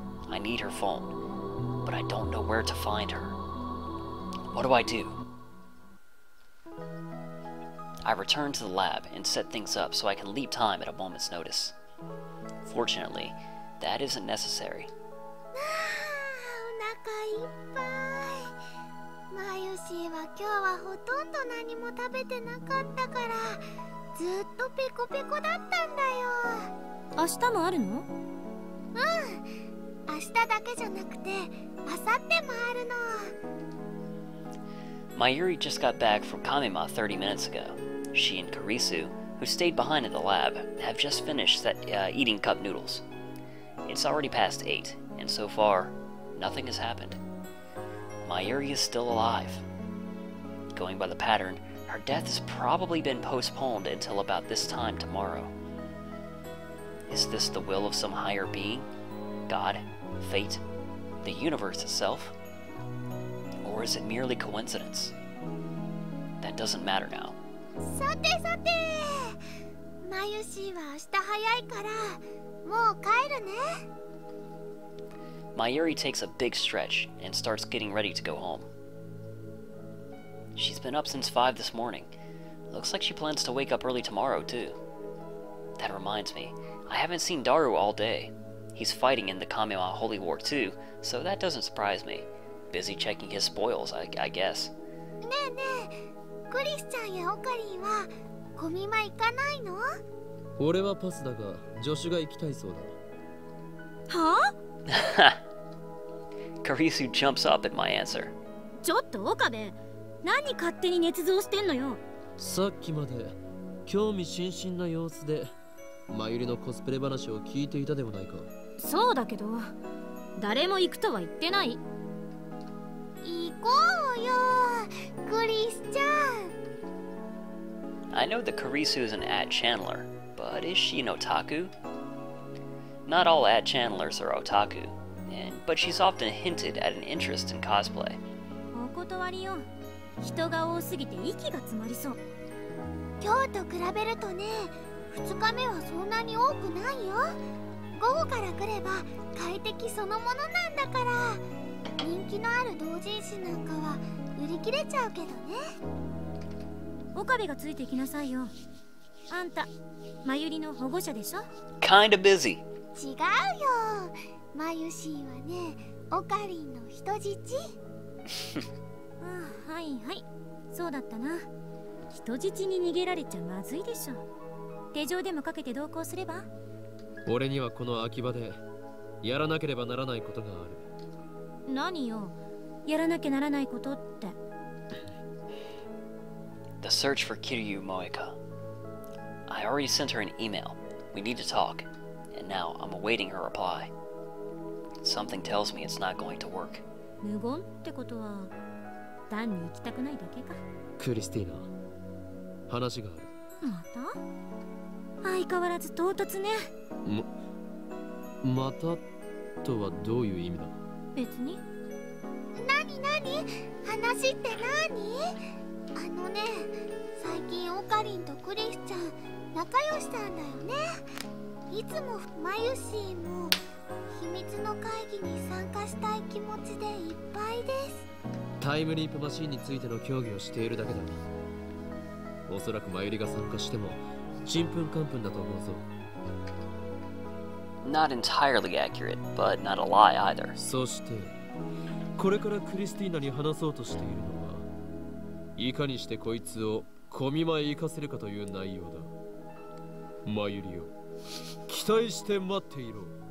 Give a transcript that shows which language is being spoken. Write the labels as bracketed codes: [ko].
[en] I need her phone, but I don't know where to find her. What do I do? I return to the lab and set things up so I can leap time at a moment's notice. Fortunately, that isn't necessary. [ja] お腹いっぱい。マユシーは今日はほとんど何も食べてなかったからずっとペコペコだったんだよ。明日もあるの？うん、明日だけじゃなくて明後日もあるの。 [en] Mayuri just got back from Kamima 30 minutes ago. She and Kurisu, who stayed behind in the lab, have just finished eating cup noodles. It's already past 8, and so far, nothing has happened. Mayuri is still alive. Going by the pattern, her death has probably been postponed until about this time tomorrow. Is this the will of some higher being? God? Fate? The universe itself? Or is it merely coincidence? That doesn't matter now. [ja] さてさて、マユシーは明日早いからもう帰るね。 [en] Mayuri takes a big stretch and starts getting ready to go home. She's been up since 5 this morning. Looks like she plans to wake up early tomorrow, too. That reminds me, I haven't seen Daru all day. He's fighting in the Kamima Holy War too, so that doesn't surprise me. Busy checking his spoils, I guess. [ja] ねえねえ、クリスちゃんやオカリンはコミマ行かないの？俺はパスだが助手が行きたいそうだ。は [en] あ？Kurisu jumps up at my answer. [ja] ちょっと岡部、何勝手に捏造してんのよ。さっきまで興味津々な様子でマユリのコスプレ話を聞いていたではないか。そうだけど、誰も行くとは言ってない。行こうよ、クリスちゃん。 [en] I know that Kurisu is an ad channeler, but is she an otaku? Not all ad channelers are otaku, but she's often hinted at an interest in cosplay. [ja] お断りよ。人が多すぎて息が詰まりそう。今日と比べるとね、2日目はそんなに多くないよ。午後から来れば快適そのものなんだから。人気のある同人誌なんかは売り切れちゃうけどね。岡部がついてきなさいよ。あんた、マユリの保護者でしょ？ [en] Kinda busy. [ja] 違うよ。マユシーはね、オカリンの人質。ああ、はいはい。そうだったな。人質に逃げられちゃまずいでしょ。手錠でもかけて同行すれば？俺にはこの秋葉でやらなければならないことがある。何よ、やらなきゃならないことって。 [en] The search for Kiryu Moeka. I already sent her an email. We need to talk, and now I'm awaiting her reply. Something tells me it's not going to work. [ja] 無言ってことは単に行きたくないだけか。クリスティーナ、話がある。また？相変わらず唐突ね。またとはどういう意味だ？別に。何話って何？ね、最近オカリンとクリスちゃん仲良しなんだよね。いつもマユシーも秘密の会議に参加したい気持ちでいっぱいです。タイムリープマシンについての協議をしているだけだ。おそらくマユリが参加してもちんぷんかんぷんだと思うぞ。 [en] Not entirely accurate, but not a lie either. [ja] そしてこれからクリスティーナに話そうとしているのは、いかにしてこいつを小見舞い行かせるかという内容だ。マユリを期待して待っていろ。